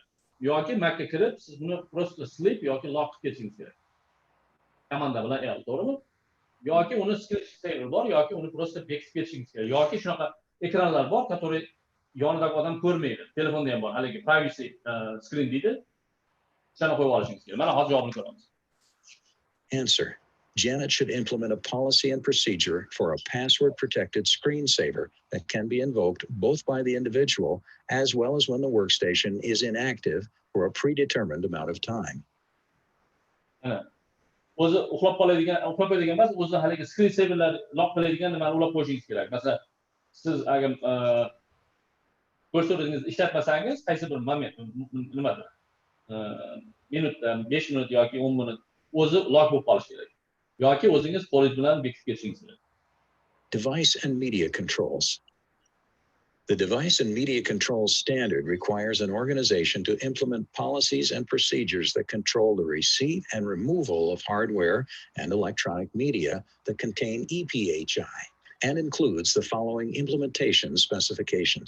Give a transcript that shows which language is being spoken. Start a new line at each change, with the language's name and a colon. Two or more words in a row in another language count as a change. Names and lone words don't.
Uzbek: Yoki Mac'ga kirib siz buni просто sleep yoki lock qilib ketishingiz kerak. Komanda bilan L, to'g'rimi? Yoki uni screensaver bor, yoki uni просто bekitib ketishingiz kerak. Yoki shunaqa ekranlar bor, который yonidagi odam ko'rmaydi. Telefonda ham bor, haligi
English: privacy screen
Uzbek: deydi. Shuni qo'yib olishingiz kerak. Mana hozir javobini ko'ramiz.
English: Answer. Janet should implement a policy and procedure for a password-protected screensaver that can be invoked both by the individual as well as when the workstation is inactive for a predetermined amount of time.
Uzbek: O'zi uxlab qo'yadigan emas, o'zi haligi screensaverlar lock qiladigan nimani ulab qo'yishingiz kerak. Masalan, siz agar kursoringizni ishlatmasangiz, qaysi bir moment nimada minutda 5 minut yoki 10 minut o'zi lock bo'lib qolishi kerak. Yoki o'zingiz qo'lingiz bilan bekitib ketishingiz kerak.
English: Device and media controls. The Device and Media Controls Standard requires an organization to implement policies and procedures that control the receipt and removal of hardware and electronic media that contain EPHI and includes the following implementation specifications.